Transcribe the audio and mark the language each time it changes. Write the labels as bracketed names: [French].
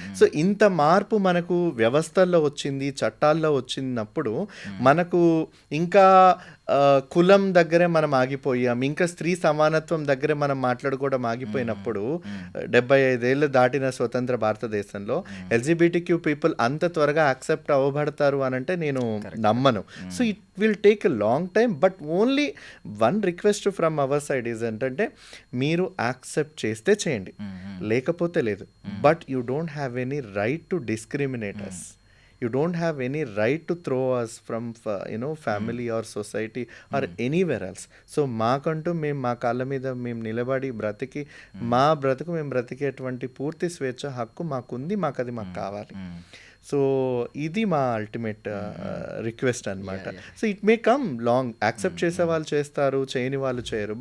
[Telugu] So ఇంత మార్పు మనకు వ్యవస్థల్లో వచ్చింది, చట్టాల్లో వచ్చినప్పుడు మనకు ఇంకా కులం దగ్గరే మనం ఆగిపోయాం, ఇంకా స్త్రీ సమానత్వం దగ్గరే మనం మాట్లాడుకోవడం ఆగిపోయినప్పుడు 75 ఏళ్ళు దాటిన స్వతంత్ర భారతదేశంలో LGBTQ పీపుల్ అంత త్వరగా యాక్సెప్ట్ అవ్వబడతారు అని అంటే నేను నమ్మను. [English] So it will take a long time. But only one request from our side is ఏంటంటే [Telugu] మీరు యాక్సెప్ట్ చేస్తే చేయండి, లేకపోతే లేదు. [English] But you don't have any right to discriminate us. You don't have any right to throw us from family or society or anywhere else. [Telugu] So మాకంటూ మేము మా కాళ్ళ మీద మేము నిలబడి బ్రతికి మా బ్రతుకు మేము బ్రతికేటువంటి పూర్తి స్వేచ్ఛ హక్కు మాకుంది, మాకు అది మాకు కావాలి. సో ఇది మా అల్టిమేట్ రిక్వెస్ట్ అనమాట. [English] so it may come long, [Telugu] accept చేసే వాళ్ళు చేస్తారు, చేయని వాళ్ళు చేయరు.